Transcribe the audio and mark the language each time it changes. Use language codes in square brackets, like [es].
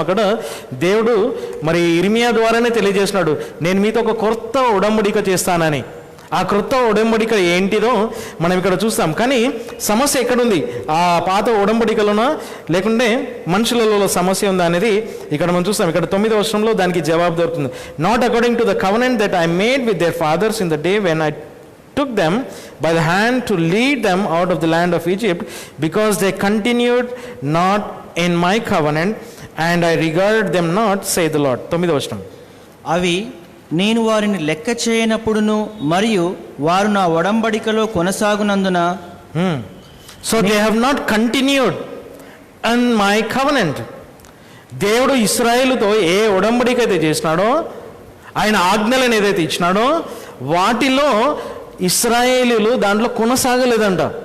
[te] అక్కడ దేవుడు మరి ఇర్మియా ద్వారానే తెలియజేసినాడు, నేను మీతో ఒక కొత్త ఒడంబడిక చేస్తానని. ఆ క్రొత్త ఒడంబడిక ఏంటిదో మనం ఇక్కడ చూస్తాం. కానీ సమస్య ఎక్కడుంది? ఆ పాత ఒడంబడికలోనా లేకుంటే మనుషులలో సమస్య ఉందా అనేది ఇక్కడ మనం చూస్తాం. ఇక్కడ 9వ వచనంలో దానికి జవాబు దొరుకుతుంది. [en] Not according to the covenant that I made with their fathers in the day when I took them by the hand to lead them out of the land of Egypt, because they continued not in my covenant and I regarded them not, say the Lord. [te] 9వ వచనం. అవి నేను వారిని లెక్క చేయనప్పుడును మరియు వారు నా ఒడంబడికలో కొనసాగునందున. [en] So they have not continued and my covenant. [te] దేవుడు ఇశ్రాయేలుతో ఏ ఉడంబడిక అయితే చేసినాడో, ఆయన ఆజ్ఞలను ఏదైతే ఇచ్చినాడో వాటిలో ఇశ్రాయేలీలు దాంట్లో కొనసాగలేదంట.